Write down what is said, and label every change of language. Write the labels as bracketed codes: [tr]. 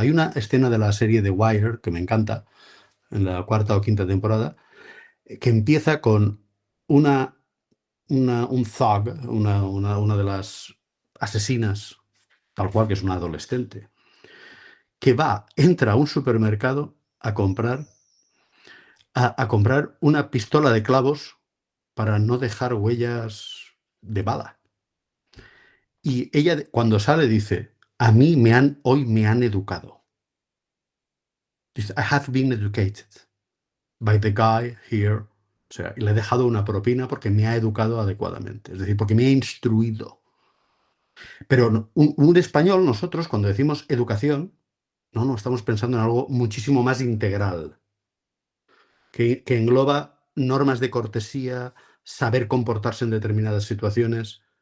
[es] Hay una escena de la serie The Wire que me encanta, en la 4ª o 5ª temporada, que empieza con un thug, una de las asesinas, tal cual, que es una adolescente, que entra a un supermercado a comprar una pistola de clavos para no dejar huellas de bala. Y ella, cuando sale, dice, hoy me han educado. Dice, [en] I have been educated by the guy here. [es] O sea, y le he dejado una propina porque me ha educado adecuadamente. Es decir, porque me ha instruido. Pero un español, nosotros, cuando decimos educación, no, estamos pensando en algo muchísimo más integral, que engloba normas de cortesía, saber comportarse en determinadas situaciones.